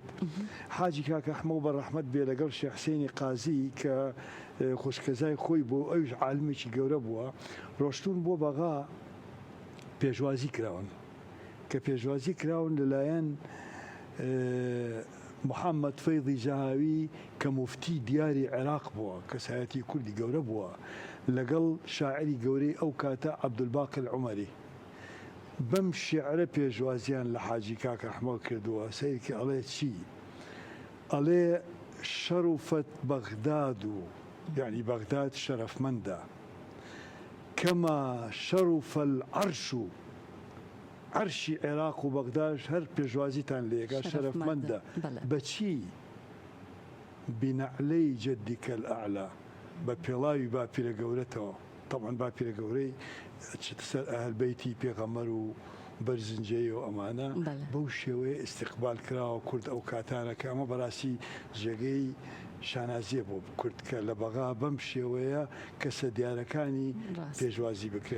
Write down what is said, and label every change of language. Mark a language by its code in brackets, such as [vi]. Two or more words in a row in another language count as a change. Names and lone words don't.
[ckb] حاجی کاکە ئەحمەد بە ڕەحمەت بێ لەگەڵ شێخ حسێنی قازی کە خوشکەزای خۆی بۆ ئەوش عالمێکی گەورە بووە ڕۆشتون بۆ بەغا پێشوازی کراون کە پێشوازی کراون لەلایەن محەممەد فەیضی جەهاوی کە موفتی دیاری عێراق بووە کەسایەتی کوردی گەورە بووە لەگەڵ شاعری گەورەی ئەو کاتە عەبدولباقی العومەری. بەم شێعرە پێشوازیان لە حاجی کاکە ئەحمەد کردووە. سەیرکی ئەڵێ چی؟ ئەڵێ [ar] شەروفەت بەغداد [ckb] و یعنی بەغداد شەرەفمەندە [ar] كما شرف العرش عرشی عێراق [ckb] و بەغداش هەر پێشوازیتان لێگا شەرەفمەندە بەچی؟ [ar] بنەعلەی جەدیکە الئەعلا [ckb] بە پێڵاوی باپیرە گەورەتەوە. طبعا باپیرە گەورەی سەر ئەهل بەیتی پێغەمبەر و بەرزنجەی و ئەمانە بەو شێوەیە ئیستیقبال کراوە کورد ئەو کاتانە کە ئەمە بەڕاستی جێگەی شانازیە بۆ کورد کە لە بەغا بەم شێوەیە کەسە دیارەکانی پێشوازی بکرێن.